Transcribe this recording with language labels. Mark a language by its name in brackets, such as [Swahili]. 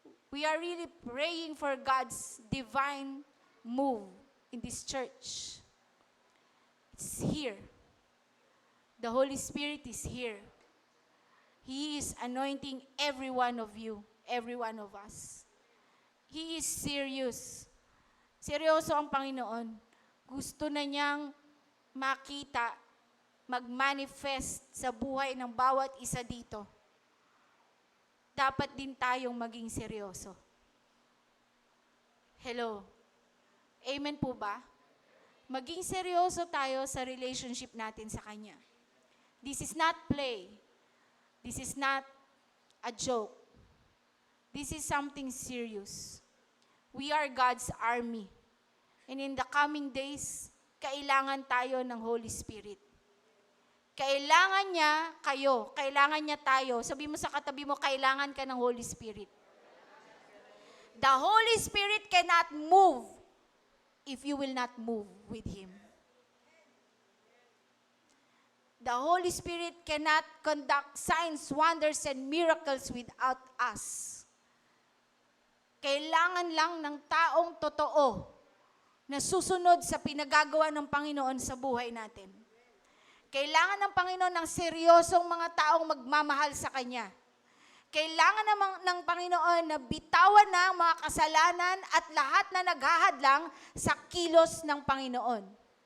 [English] We are really praying for God's divine move in this church. It's here. The Holy Spirit is here. He is anointing every one of you, every one of us. He is serious. [Filipino] Seryoso ang Panginoon. Gusto na niyang makita, mag-manifest sa buhay ng bawat isa dito. Dapat din tayong maging seryoso. Hello? Amen po ba? Maging seryoso tayo sa relationship natin sa Kanya. [English] This is not play. This is not a joke. This is something serious. We are God's army. And in the coming days, [Filipino] kailangan tayo ng Holy Spirit. Kailangan niya kayo, kailangan niya tayo. Sabi mo sa katabi mo, kailangan ka ng Holy Spirit. [English] The Holy Spirit cannot move if you will not move with Him. The Holy Spirit cannot conduct signs, wonders, and miracles without us. [Filipino] Kailangan lang ng taong totoo na susunod sa pinagagawa ng Panginoon sa buhay natin. Kailangan ng Panginoon ng seryosong mga taong magmamahal sa Kanya. Kailangan ng Panginoon na bitawan na ang mga kasalanan at lahat na naghahadlang sa kilos ng Panginoon.